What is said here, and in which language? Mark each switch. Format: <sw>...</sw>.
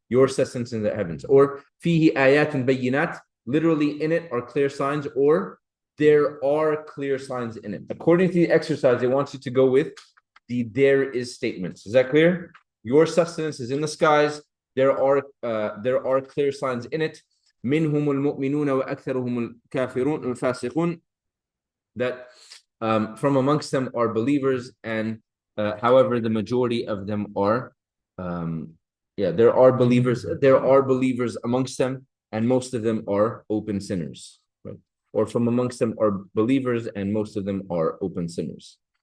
<en>Your sustenance in the heavens. Or fihi ayatun bayyinat, literally in it are clear signs, or there are clear signs in it. According to the exercise, they want you to go with the there is statements. Is that clear? Your sustenance is in the skies. There are clear signs in it.</en> <ar>منهم المؤمنون وأكثرهم الكافرون الفاسقون.</ar> <en>That from amongst them are believers, and however the majority of them are there are believers amongst them, and most of them are open sinners, right? Or from amongst them are believers and most of them are open sinners.</en>